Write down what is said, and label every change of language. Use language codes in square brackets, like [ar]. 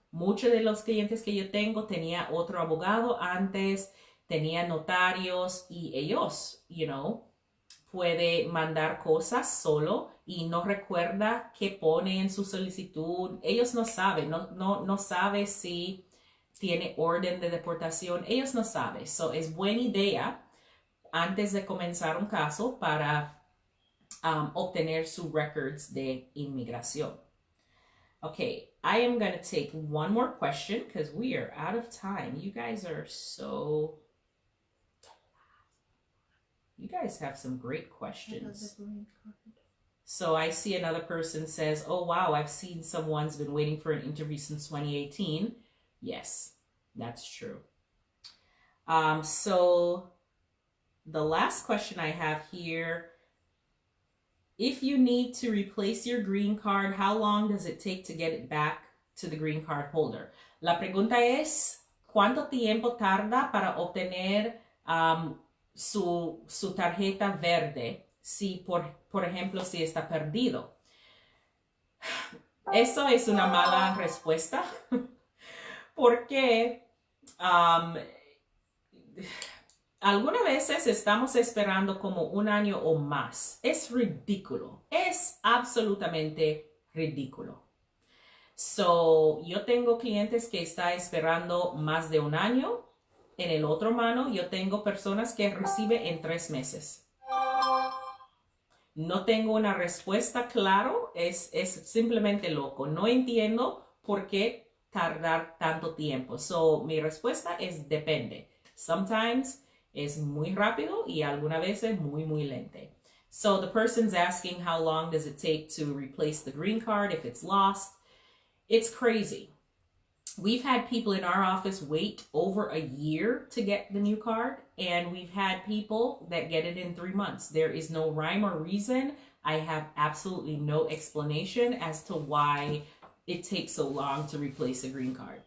[es] Muchos de los clientes que yo tengo tenía otro abogado antes, tenía notarios y ellos, puede mandar cosas solo y no recuerda qué pone en su solicitud. Ellos no saben, no sabe si tiene orden de deportación. Ellos no saben. So, es buena idea antes de comenzar un caso para obtener sus records de inmigración. [en] Okay, I am going to take one more question because we are out of time. You guys are so... You guys have some great questions. So I see another person says, oh, wow, I've seen someone's been waiting for an interview since 2018. Yes, that's true. So the last question I have here, if you need to replace your green card, how long does it take to get it back to the green card holder? [es] La pregunta es, ¿cuánto tiempo tarda para obtener su tarjeta verde si, por ejemplo, si está perdido? Eso es una mala respuesta porque algunas veces estamos esperando como un año o más. Es ridículo. Es absolutamente ridículo. So, yo tengo clientes que están esperando más de un año. En el otro mano, yo tengo personas que reciben en 3 meses. No tengo una respuesta claro. Es simplemente loco. No entiendo por qué tardar tanto tiempo. So, mi respuesta es depende. Sometimes es muy rápido y algunas veces muy, muy lente. [en] So the person's asking how long does it take to replace the green card if it's lost. It's crazy. We've had people in our office wait over a year to get the new card, and we've had people that get it in 3 months. There is no rhyme or reason. I have absolutely no explanation as to why it takes so long to replace a green card.